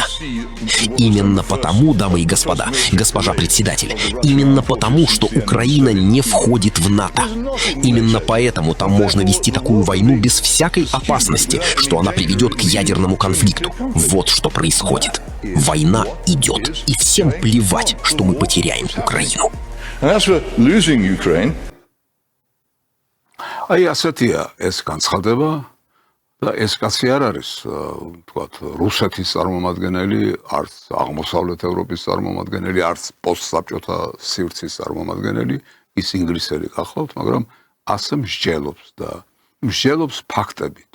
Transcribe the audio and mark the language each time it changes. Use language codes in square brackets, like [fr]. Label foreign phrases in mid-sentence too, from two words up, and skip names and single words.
[ru] Именно потому, дамы и господа, госпожа председатель, именно потому, что Украина не входит в НАТО. Именно поэтому там можно вести такую войну без всякой опасности, что она приведет к ядерному конфликту. Вот что происходит. Война идет, и всем плевать, что мы потеряем Украину. [ka] აი ასეთია ეს განცხადება და ეს კაცი არ არის თქვათ რუსეთის წარმომადგენელი, არც აღმოსავლეთ ევროპის წარმომადგენელი, არც პოსტსაბჭოთა სივრცის წარმომადგენელი, ის ინგლისელი გახლავთ, მაგრამ ასე მსჯელობს და მსჯელობს ფაქტებით.